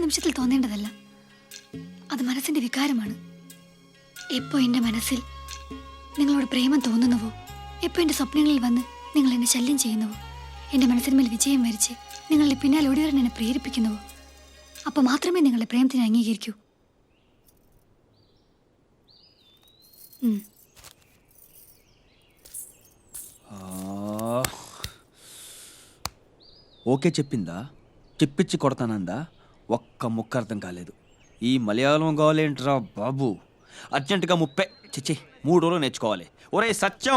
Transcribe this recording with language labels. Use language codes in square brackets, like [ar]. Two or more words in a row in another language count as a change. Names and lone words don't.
[ml] നിമിഷത്തിൽ തോന്നേണ്ടതല്ല അത് മനസ്സിന്റെ വികാരമാണ് എപ്പോ എൻ്റെ മനസ്സിൽ നിങ്ങളോട് പ്രേമം തോന്നുന്നുവോ എപ്പോ എൻ്റെ സ്വപ്നങ്ങളിൽ വന്ന് നിങ്ങൾ എന്നെ ശല്യം ചെയ്യുന്നുവോ എൻ്റെ മനസ്സിന്മേൽ വിജയം വരിച്ച് നിങ്ങളുടെ പിന്നാലെ ഓടി വരാൻ എന്നെ പ്രേരിപ്പിക്കുന്നുവോ അപ്പോൾ മാത്രമേ നിങ്ങളുടെ പ്രേമത്തിനെ അംഗീകരിക്കൂ [te] ఓకే చెప్పిందా చెప్పించి కొడతానందా ఒక్క ముక్క అర్థం కాలేదు ఈ మలయాళం కావాలేంట్రా బాబు అర్జెంటుగా 3 రోజులు నేర్చుకోవాలి ఒరే సత్యం